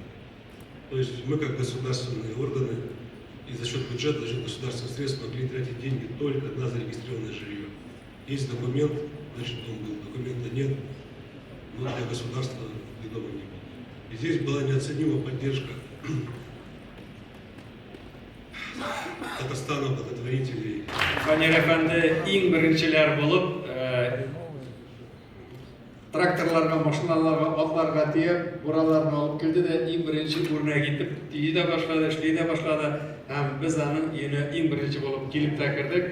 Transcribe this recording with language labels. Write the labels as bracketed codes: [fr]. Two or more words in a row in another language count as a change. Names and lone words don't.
[ru] То есть мы, как государственные органы, и за счет бюджета, за счет государственных средств могли тратить деньги только на зарегистрированное жилье. Есть документ, значит он был, документа нет, но для государства ведомо не было. И здесь была неоценимая поддержка Татарстана, благотворителей. [tt] Фанер әфәнде иң беренчеләр булып, тракторларга, машиналарга, атларга тиеп, бураларны алып килде дә иң беренче үрнәк итеп тии дә башлады, эшли дә башлады. Һәм без аның өенә иң беренче булып килеп тә кердек.